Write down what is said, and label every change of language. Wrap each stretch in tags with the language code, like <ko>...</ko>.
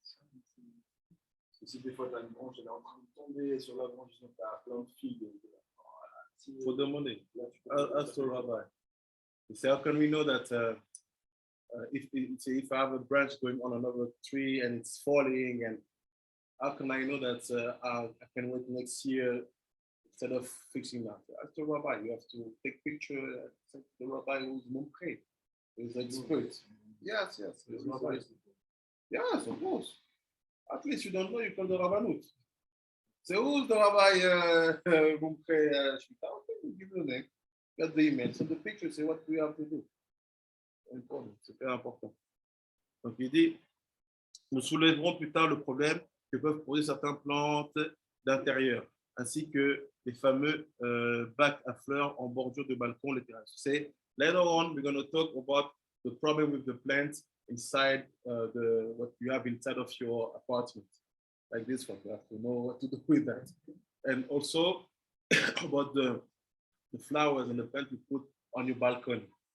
<fr>Parce que si des fois, tu as une branche, elle est en train de tomber sur la branche, donc tu as plein de figues. Il faut demander. Là, tu peux</fr> <en>Ask the rabbi. You say, how can we know that if I have a branch going on another tree and it's falling, and how can I know that I can wait next year instead of fixing that? Ask the rabbi. You have to take picture. Send to the rabbi who's mumkhe, who's expert. Yes, the rabbi. Yes, of course. At least you don't know, you call the rabbanut. C'est who's the rabbi mumkhe shmita? Okay, give the name. Get the email. Send the picture. Say what we have to do. Important.</en> <fr>C'est très important. Donc il dit, nous soulèverons plus tard le problème que peuvent poser certaines plantes d'intérieur, ainsi que les fameux bacs à fleurs en bordure de balcon, les terrasses.</fr> <en>C'est later on we're going to talk about the problem with the plants inside what you have inside of your apartment, like this one. You have to know what to do with that, and also about the flowers and the plants you put on your balcony.</en>